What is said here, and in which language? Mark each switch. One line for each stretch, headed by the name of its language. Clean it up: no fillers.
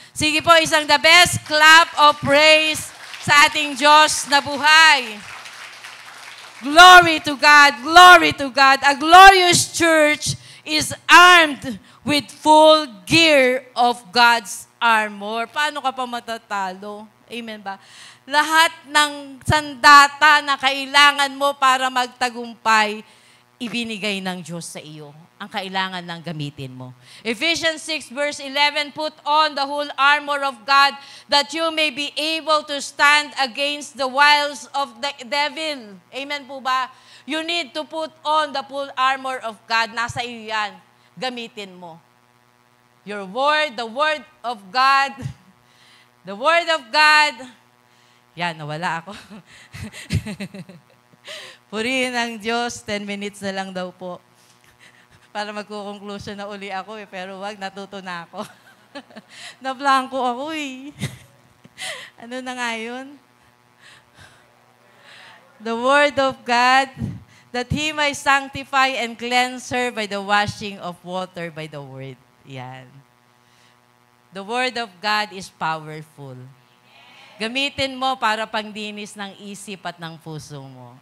Filipino: Sige po, isang
English: the best clap of praise
Filipino: sa ating Diyos na buhay.
English: Glory to God, glory to God. A glorious church is armed with full gear of God's armor.
Filipino: Paano ka pa matatalo? Amen ba? Lahat ng sandata na kailangan mo para magtagumpay, ibinigay ng Diyos sa iyo. Ang kailangan lang gamitin mo.
English: Ephesians 6 verse 11, put on the whole armor of God that you may be able to stand against the wiles of the devil.
Filipino: Amen po ba?
English: You need to put on the full armor of God.
Filipino: Nasa iyo yan. Gamitin mo.
English: Your word, the word of God, the word of God.
Filipino: Yan, nawala ako. Purihin ang Diyos, 10 minutes na lang daw po. Para magkukonklusyon na uli ako pero wag, natuto na ako. Nablangko ako Ano na nga yun?
English: The word of God, that He may sanctify and cleanse her by the washing of water by the word. Yan. The word of God is powerful.
Filipino: Gamitin mo para pangdinis ng isip at ng puso mo.